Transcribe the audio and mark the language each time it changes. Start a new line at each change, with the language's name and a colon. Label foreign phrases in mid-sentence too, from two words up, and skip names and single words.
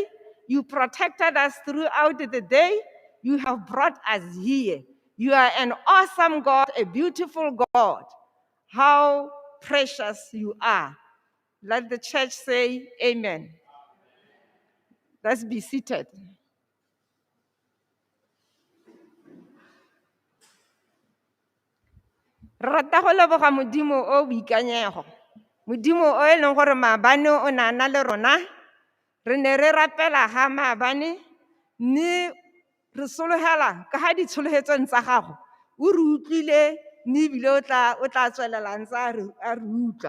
English: You protected us throughout the day. You have brought us here. You are an awesome God, a beautiful God. How precious you are. Let the church say amen. Let's be seated.
Tswana: Rata go leboga modimo o boikanyego. Modimo o e leng gore maabane o ne a na le rona. Re ne re rapela ga maabane mme re sologela ka ga ditshologetsong tsa gago o re utlwile mme ebile o tla tswelela ntse a re utlwa.